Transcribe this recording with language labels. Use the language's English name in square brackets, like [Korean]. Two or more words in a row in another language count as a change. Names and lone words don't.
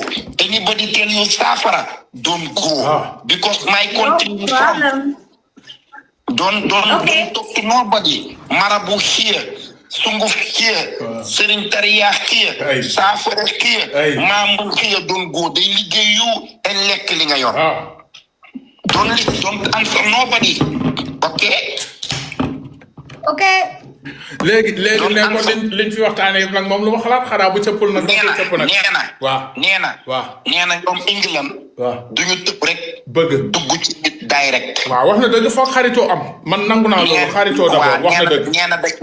[English] Anybody tell you safara, don't go. Because my country is from. Don't talk to nobody. Marabu here. Sunguf here, Serentaria here, Safara here, Mamu here, don't go. They liggéey you and [Wolof] lekk li nga yor. [English] Don't answer nobody. Okay? [Wolof] léegi ne ko liñ fi waxtaanee yëpp nag moom lu ma xalaat xanaa bu cëppul nag. nee na ñoom England. duñu tëb rek. bëgg dugg ci direct. waaw wax na dëgg foog xaritoo am man nangu naa loolu xaritoo d'abord wax na dëgg.